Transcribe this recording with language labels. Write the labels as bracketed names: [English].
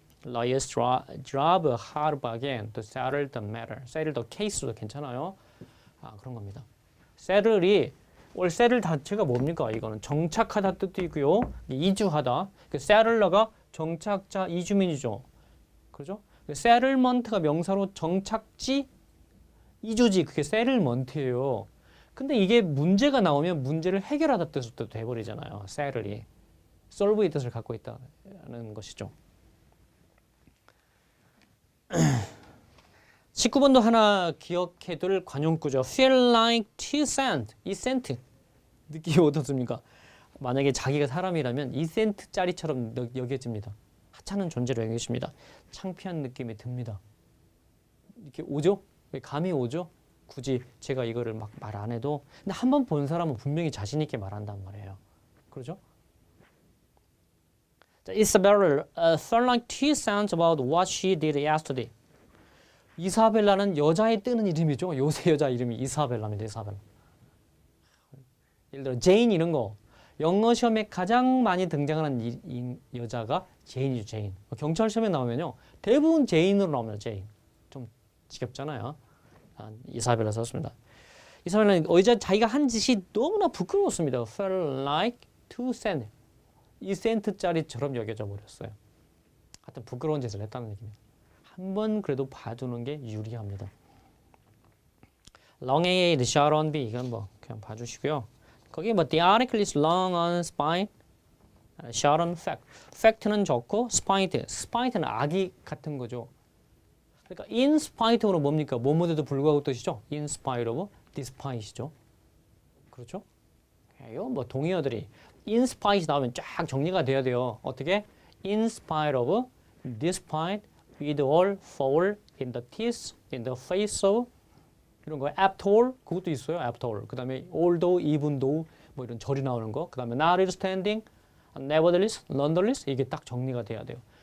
[English] Lawyers drive a hard bargain to settle the matter. settle the case [Korean] 도 괜찮아요. 그런 겁니다. settle이 원래 settle 자체가 뭡니까? 이거는 정착하다 뜻이고요. 이주하다. 그 settler가 정착자 이주민이죠. 그렇죠? settlement가 명사로 정착지, 이주지, 그게 settlement예요. 근데 이게 문제가 나오면 문제를 해결하다 뜻으로 돼버리잖아요. settle이. solve의 뜻을 갖고 있다는 것이죠. 19번도 하나 기억해둘 관용구죠. [English] feel like 2cent, [Korean] 2센트. 느낌이 어떻습니까? 만약에 자기가 사람이라면 2센트짜리처럼 여겨집니다. 하찮은 존재로 여겨집니다. 창피한 느낌이 듭니다. 이렇게 오죠? 감이 오죠? 굳이 제가 이거를 막 말 안 해도. 근데 한 번 본 사람은 분명히 자신 있게 말한단 말이에요. 그러죠? [English] Isabella felt like 2cents about what she did yesterday. [Korean] 이사벨라는 여자에 뜨는 이름이죠. 요새 여자 이름이 이사벨라입니다. 이사벨라. 예를 들어 제인 이런 거. 영어 시험에 가장 많이 등장하는 이 여자가 제인이죠. 제인. 경찰 시험에 나오면요. 대부분 제인으로 나옵니다. 제인. 좀 지겹잖아요. 이사벨라 썼습니다. 이사벨라는 자기가 한 짓이 너무나 부끄러웠습니다. [English] felt like 2cents. [Korean] 2센트짜리처럼 여겨져 버렸어요. 하여튼 부끄러운 짓을 했다는 얘기입니다. 한번 그래도 봐두는 게 유리합니다. [English] long A, short on B [Korean] 이건 뭐 그냥 봐주시고요. 거기 뭐 [English] the article is long on spine, short on fact. [Korean] fact는 좋고 spite는 악이 같은 거죠. 그러니까 [English] in spite of [Korean] 는 뭡니까? 뭐뭐에도 불구하고 뜻이죠. [English] in spite of, despite이죠. [Korean] 그렇죠? 이거 뭐 동의어들이 in spite 나오면 쫙 정리가 돼야 돼요. 어떻게? [English] in spite of, despite, with all, for, in the teeth, in the face of [Korean] 이런 거. [English] after all [Korean] 그것도 있어요. after all. 그 다음에 [English] although, even though [Korean] 뭐 이런 절이 나오는 거. 그 다음에 [English] notwithstanding, nevertheless, nonetheless [Korean] 이게 딱 정리가 돼야 돼요.